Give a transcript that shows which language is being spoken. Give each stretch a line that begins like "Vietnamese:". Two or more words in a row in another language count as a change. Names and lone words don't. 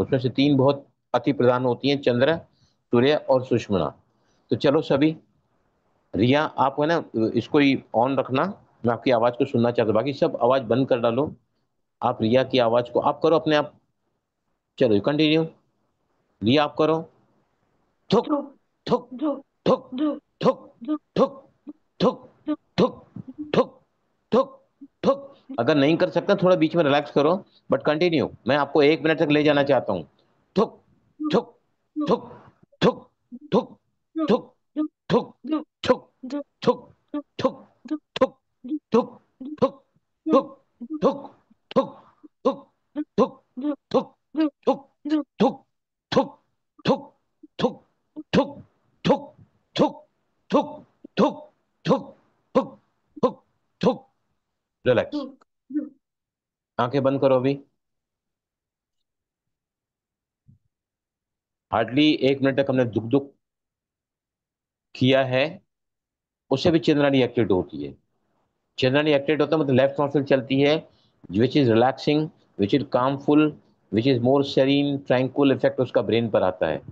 Hindi: उसमें से 3 बहुत अति प्रधान होती हैं, चंद्र, सूर्य और सुषुम्ना। तो चलो सभी, रिया आप है ना इसको ही ऑन रखना, मैं आपकी आवाज को सुनना चाहता हूँ। बाकी सब आवाज बंद कर डालो, आप रिया की आवाज को आप करो अपने आप। चलो कंटिन्यू, रिया आप करो। थुक धूप थुक धूप थुक धूप थुक धूप थुक थुक धूप थुक थुक थुक थुक। अगर नहीं कर सकते थोड़ा बीच में रिलैक्स करो,
English: but continue,
Hindi: मैं आपको 1 मिनट तक ले जाना चाहता हूँ। थुक धूप थुक थुक थुक थुक धूप थुक धूप थुक धूप थुक धूप थुक धूप थुक धूप थुक धूप थुक थुक धूप थुक थुक थुक थुक थुक धूप थुक धूप थुक धूप थुक थुक थुक थुक थुक थुक थुक थुक थुक थुक थुक थुक थुक। रिलैक्स, धूप धूप। आंखें बंद करो अभी। हार्डली 1 मिनट तक हमने दुख दुख किया है, उससे भी चंद्रानी एक्टिवेट होती है। चंद्रानी एक्टिवेट होता है मतलब
English: left nostril
Hindi: चलती है,
English: which is relaxing, which is calmful, which is more serene tranquil effect
Hindi: उसका ब्रेन पर आता है।